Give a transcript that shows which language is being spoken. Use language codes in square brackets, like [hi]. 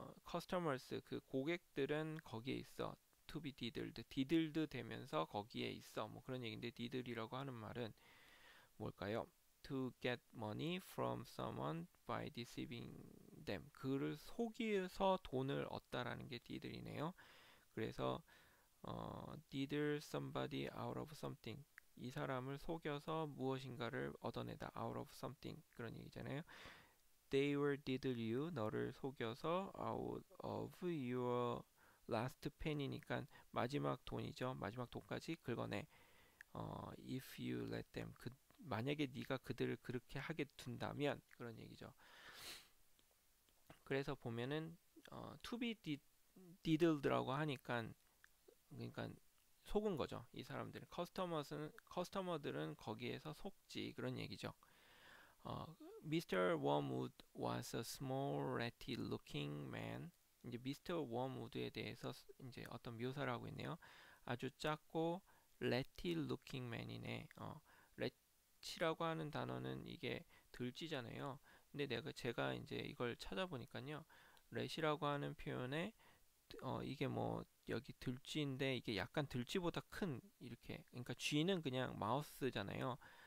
[ko] customers 그 고객들은 거기에 있어. [en] to be diddled [ko] 되면서 거기에 있어. 뭐 그런 얘기인데 diddle이라고 하는 말은 뭘까요? [en] to get money from someone by deceiving them. [ko] 그를 속여서 돈을 얻다라는 게 diddle이네요. 그래서 [en] diddle somebody out of something. [ko] 이 사람을 속여서 무엇인가를 얻어내다. out of something. 그런 얘기잖아요. [en] They will diddle you. [ko] 너를 속여서 [en] out of your last penny [ko] 니까 마지막 돈이죠. 마지막 돈까지 긁어내. [en] if you let them. [ko] 만약에 네가 그들을 그렇게 하게 둔다면 그런 얘기죠. 그래서 보면은 to be diddled라고 하니까 그러니까 속은 거죠. 이 사람들은 커스터머들은 거기에서 속지 그런 얘기죠. [en] Mr. Wormwood was a small, ratty-looking man. [ko] 이제 Mr. Wormwood에 대해서 이제 어떤 묘사를 하고 있네요. 아주 작고 [en] ratty-looking man [ko] 이네. rat이라고 하는 단어는 이게 들쥐잖아요. 근데 제가 이제 이걸 찾아보니까요, rat이라고 하는 표현에 이게 뭐 여기 들쥐인데 이게 약간 들쥐보다 큰 이렇게 그러니까 쥐는 그냥 마우스잖아요.